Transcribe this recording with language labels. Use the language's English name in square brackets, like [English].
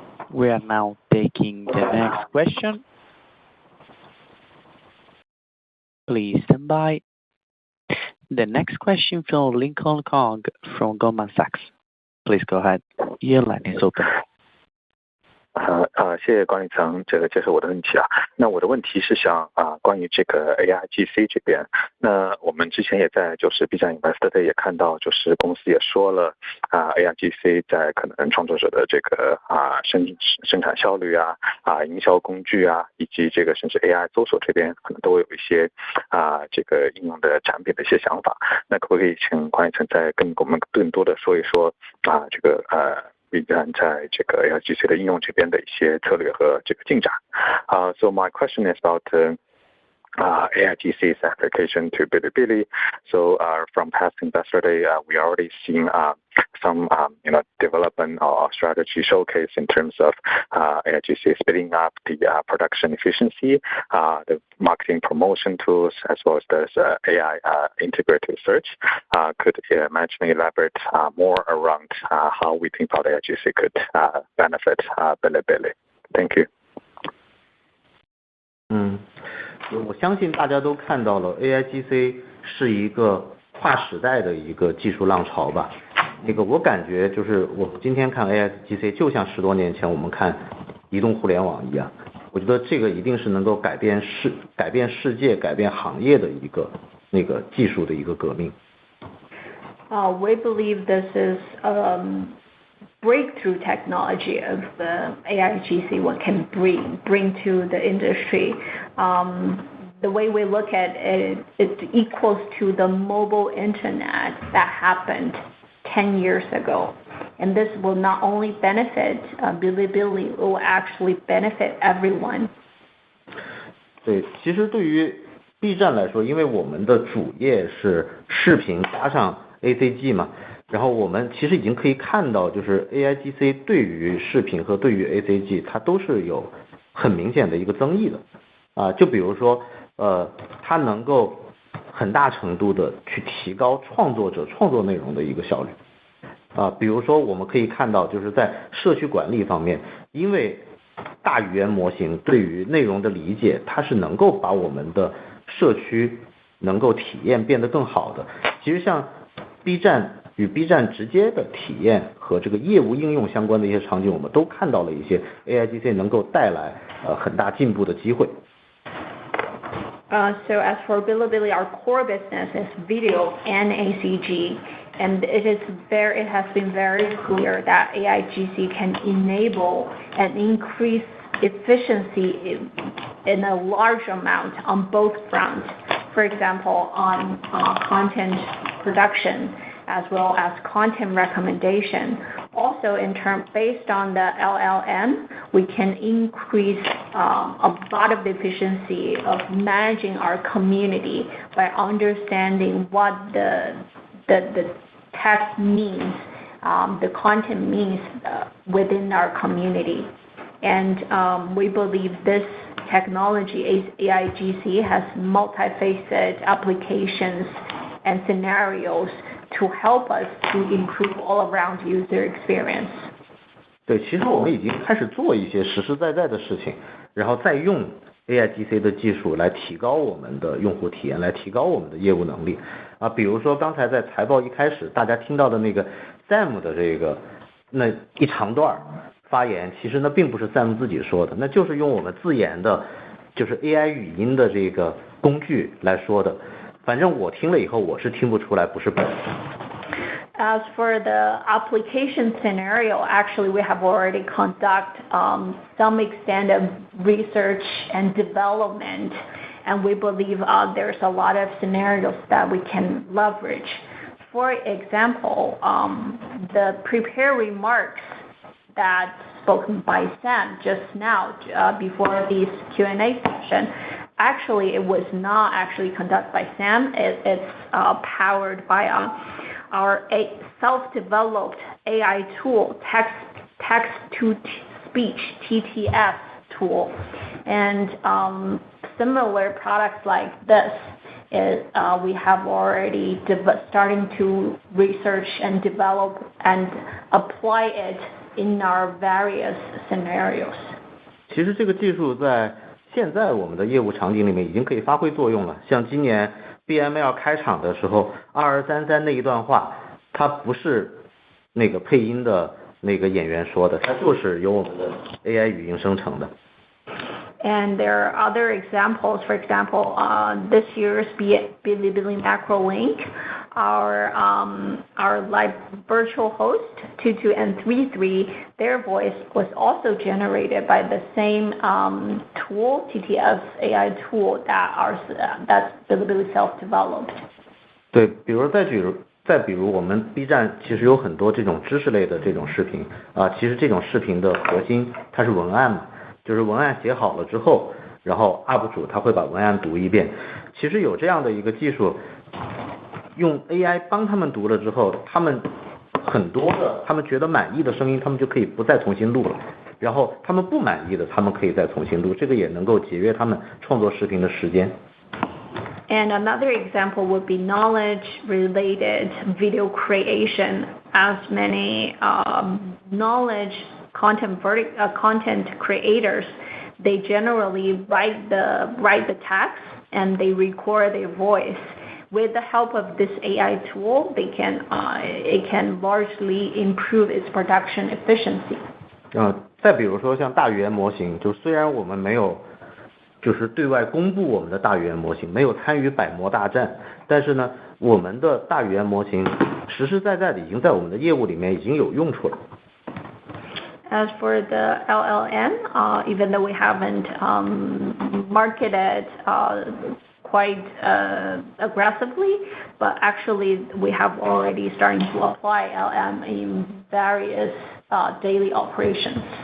[English] We are now taking the next question. Please stand by. The next question from Lincoln Kong from Goldman Sachs. Please go ahead. Your line is open. [Chinese] 谢谢管理层接受我的问题啊。那我的问题是想关于这个 AIGC 这边，那我们之前也在就是 B 站 Investor Day 也看到，就是公司也说了AIGC 在可能创作者的这个生产效率营销工具以及这个甚至 AI 搜索这边可能都有一些这个应用的产品的一些想法。那可不可以请管理层再跟我们更多的说一说这个B 站在这个 AIGC 的应用这边的一些策略和这个进展。 [English] So my question is about AIGC's application to Bilibili. So from past Investor Day, we already seen some development or strategy showcase in terms of AIGC speeding up the production efficiency, the marketing promotion tools, as well as the AI integrated search. Could management elaborate more around how we think about AIGC could benefit Bilibili? Thank you. [Chinese] 我相信大家都看到了 AIGC 是一个跨时代的一个技术浪潮吧。我感觉就是我今天看 AIGC 就像10多年前我们看移动互联网一样，我觉得这个一定是能够改变世界、改变行业的一个技术的一个革命。 [English] We believe this is breakthrough technology of the AIGC, what can bring to the industry. The way we look at it, it equals to the mobile internet that happened 10 years ago. And this will not only benefit Bilibili, it will actually benefit everyone. [Chinese] 对，其实对于 B 站来说，因为我们的主业是视频加上 ACG 嘛，然后我们其实已经可以看到，就是 AIGC 对于视频和对于 ACG 它都是有很明显的一个增益的就比如说它能够很大程度的去提高创作者创作内容的一个效率比如说我们可以看到就是在社区管理方面，因为大语言模型对于内容的理解，它是能够把我们的社区能够体验变得更好的。其实像 B 站与 B 站直接的体验和这个业务应用相关的一些场景，我们都看到了一些 AIGC 能够带来很大进步的机会。 [English] So as for Bilibili, our core business is video and ACG, and it has been very clear that AIGC can enable and increase efficiency in a large amount on both fronts. For example, on content production as well as content recommendation. Also, based on the LLM, we can increase a lot of the efficiency of managing our community by understanding what the text means, the content means within our community. And we believe this technology, AIGC, has multifaceted applications and scenarios to help us to improve all around user experience. [Chinese] 对，其实我们已经开始做一些实实在在的事情，然后再用 AIGC 的技术来提高我们的用户体验，来提高我们的业务能力啊。比如说刚才在财报一开始大家听到的那个 Sam 的这个那一长段发言，其实呢并不是 Sam 自己说的，那就是用我们自研的，就是 AI 语音的这个工具来说的。反正我听了以后，我是听不出来不是本人。 [English] As for the application scenario, actually we have already conduct some extent of research and development, and we believe there's a lot of scenarios that we can leverage. For example, the prepared remarks that spoken by Sam just now before this Q&A session, actually it was not actually conducted by Sam. It's powered by our self-developed AI tool, text-to-speech TTS tool. And similar products like this, we have already starting to research and develop and apply it in our various scenarios. [Chinese] 其实这个技术在现在我们的业务场景里面已经可以发挥作用了。像今年 BML 开场的时候，2233那一段话，它不是那个配音的那个演员说的，它就是由我们的 AI 语音生成的。 [English] And there are other examples. For example, this year's Bilibili Macro Link, our live virtual host 22 and 33, their voice was also generated by the same tool, TTS AI tool that's Bilibili self-developed. [Chinese] 对，比如再比如我们 B 站其实有很多这种知识类的这种视频啊，其实这种视频的核心它是文案嘛。就是文案写好了之后，然后 UP 主他会把文案读一遍。其实有这样的一个技术，用 AI 帮他们读了之后，他们很多的他们觉得满意的声音，他们就可以不再重新录了。然后他们不满意的，他们可以再重新录，这个也能够节约他们创作视频的时间。 [English] And another example would be knowledge-related video creation, as many knowledge content creators, they generally write the text and they record their voice. With the help of this AI tool, it can largely improve its production efficiency. [Chinese] 再比如说像大语言模型，就虽然我们没有就是对外公布我们的大语言模型，没有参与百模大战，但是呢，我们的大语言模型实实在在的已经在我们的业务里面已经有用处了。 [English] As for the LLM, even though we haven't marketed quite aggressively, but actually we have already starting to apply LLM in various daily operations.